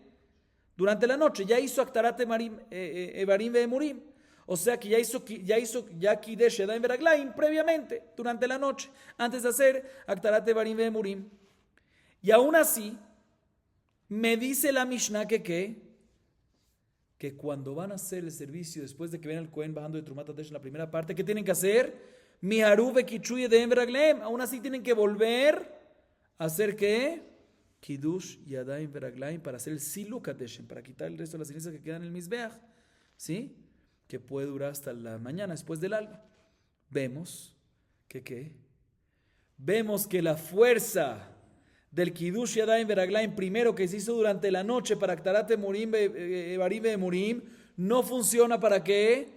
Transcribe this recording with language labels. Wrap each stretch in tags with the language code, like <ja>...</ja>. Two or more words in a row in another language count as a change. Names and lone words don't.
<es>Durante la noche, ya hizo</es> <he>הקטרת אברים ואימורים,</he> <es>o sea que ya hizo</es> <he>קידש ידיים ורגליים</he> <es>previamente, durante la noche, antes de hacer</es> <he>הקטרת אברים ואימורים.</he> <es>Y aún así, me dice la Mishnah que cuando van a hacer el servicio después de que ven al Cohen bajando de</es> <he>תרומת הדשן</he> <es>en la primera parte, ¿qué tienen que hacer?</es> <he>מיהרו וקידשו ידיהם ורגליהם.</he> <es>Aún así tienen que volver a hacer ¿qué?</es> <he>קידוש ידיים ורגליים</he> <es>para hacer el</es> <he>סילוק הדשן,</he> <es>para quitar el resto de las cenizas que quedan en el Mizbeach, ¿sí? Que puede durar hasta la mañana después del alba. Vemos que vemos que la fuerza del</es> <he>קידוש ידיים ורגליים</he> <es>primero que se hizo durante la noche para</es> <he>הקטרת אברים ואימורים</he> <es>no funciona ¿para qué?</es>